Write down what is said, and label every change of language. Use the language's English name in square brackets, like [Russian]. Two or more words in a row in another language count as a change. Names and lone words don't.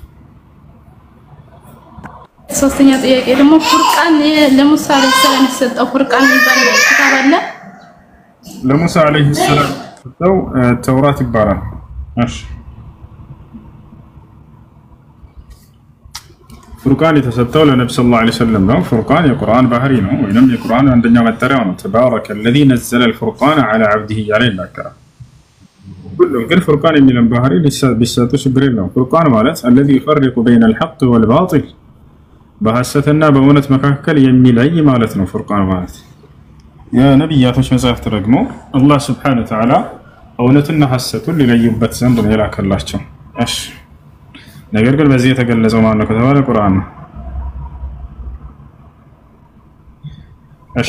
[Amharic] ሶስተኛ ጥያቄ ደግሞ ፉርቃን ለሙሳ [Arabic] عليه السلام [Amharic] የሰጠው ፉርቃን የሚባል ክታብ አለ ለሙሳ [Arabic] عليه السلام [Amharic] የሰጠው ተውራት ይባላል እሺ ፉርቃን የተሰጠው ለነብዩ [Arabic] صلى الله عليه وسلم [Amharic] ነው ፉርቃን የቁርአን ባህሪ ነው ወይንም የቁርአን አንደኛው መጠሪያው ነው [Arabic] تبارك الذي نزل الفرقان على عبده [Amharic] ያለ ይናገራል ሁሉም ግን ፉርቃን የሚለው ባህሪ ሊሰጡ ችግር የለውም ፉርቃን ማለት [Arabic] الذي يفرق بين الحق والباطل [Amharic] በሐሰትና በእውነት መካከል የሚለይ ማለት ነው ፉርቃን ማለት የነብያቶች መጽሐፍት ደግሞ አላህ [Arabic] سبحانه وتعالى [Amharic] እውነትና ሐሰቱን ሊለዩበት ዘንድ ነው የላከላቸው እሺ ነገር ግን በዚህ የተገለጸው ማን ነው ከተባለ ቁርአን ነው እሺ